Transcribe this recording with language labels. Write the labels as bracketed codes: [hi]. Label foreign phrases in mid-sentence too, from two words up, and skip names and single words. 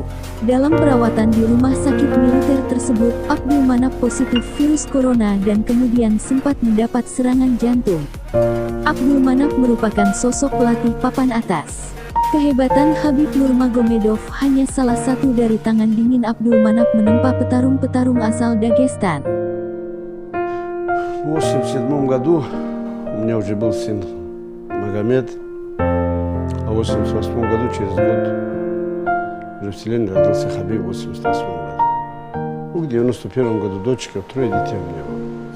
[id] Dalam perawatan di rumah sakit militer tersebut, Abdul Manaf positif virus corona dan kemudian sempat mendapat serangan jantung. Abdul Manaf merupakan sosok pelatih papan atas. Kehebatan Khabib Nurmagomedov hanya salah satu dari tangan dingin Abdul Manap menempa petarung-petarung asal Dagestan. [ru] В 1987 году у меня уже был сын Магомед, а в 1988 году, через год, уже в селении родился Хабиб в 1988 году. Ну, в 1991 году дочка, 3 детей у меня было.